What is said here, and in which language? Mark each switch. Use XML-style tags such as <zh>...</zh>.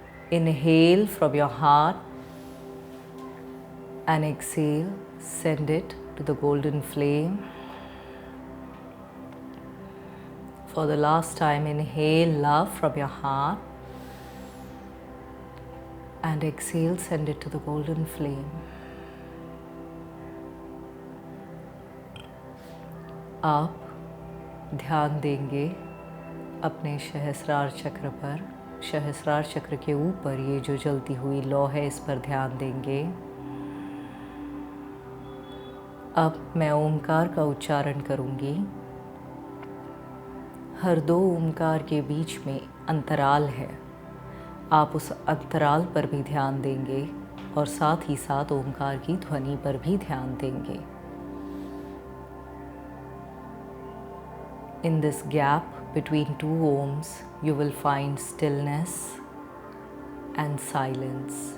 <en>Inhale from your heart and exhale, send it to the golden flame. For the last time, inhale love from your heart and exhale, send it to the golden flame.</en> <hi>आप ध्यान देंगे अपने सहस्रार चक्र पर। सहस्रार चक्र के ऊपर ये जो जलती हुई लौ है, इस पर ध्यान देंगे। अब मैं ओमकार का उच्चारण करूंगी। हर दो ओमकार के बीच में अंतराल है। आप उस अंतराल पर भी ध्यान देंगे और साथ ही साथ ओमकार की ध्वनि पर भी ध्यान देंगे।</hi> <en>In this gap between two ohms, you will find stillness and silence.</en>